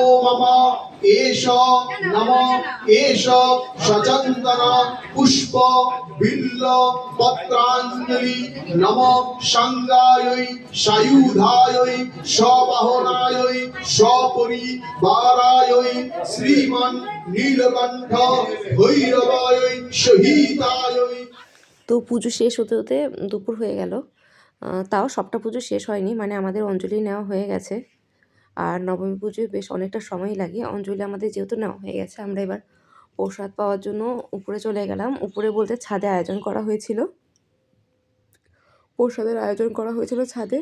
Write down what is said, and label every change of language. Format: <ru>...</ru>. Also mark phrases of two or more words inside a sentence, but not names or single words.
<sa>मम एष नम एष सचंदन पुष्प बिल्ल पत्रांजलि नम संगायै सायुधायै सबाहनायै सपरिवारायै श्रीमन् नीलकंठ भैरवायै सहितायै।</sa> <bn>তো পুজো শেষ হতে হতে দুপুর হয়ে গেল। তাও সবটা পুজো শেষ হয়নি, মানে আমাদের অঞ্জলি নেওয়া হয়ে গেছে। আর নবমী পুজোয় বেশ অনেকটা সময় লাগে। অঞ্জলি আমাদের যেহেতু নেওয়া হয়ে গেছে, আমরা এবার প্রসাদ পাওয়ার জন্য উপরে চলে গেলাম। উপরে বলতে ছাদে আয়োজন করা হয়েছিল, প্রসাদের আয়োজন করা হয়েছিল ছাদে।</bn>